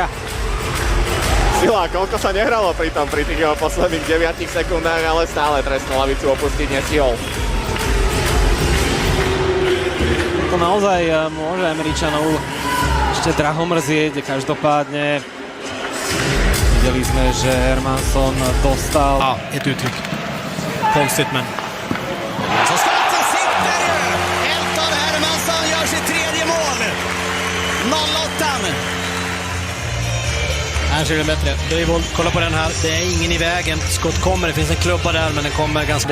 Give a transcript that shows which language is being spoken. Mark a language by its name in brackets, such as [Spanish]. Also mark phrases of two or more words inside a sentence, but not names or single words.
[Slovak] Sila, koľko sa nehralo pri tých jeho posledných 9 sekundách, ale stále trestnú lavicu opustiť nestihol. To naozaj môže Američanov ešte draho mrzieť, každopádne videli sme, že Hermansson dostal. [Swedish] Ja, ett uttryck. Konstigt, men... Så skottet sitter ju! Elton Hermansson gör sitt tredje mål! 0-8! Här ser det bättre. Döjvold, kolla på den här. Det är ingen i vägen. Skott kommer, det finns en klubba där, men den kommer ganska...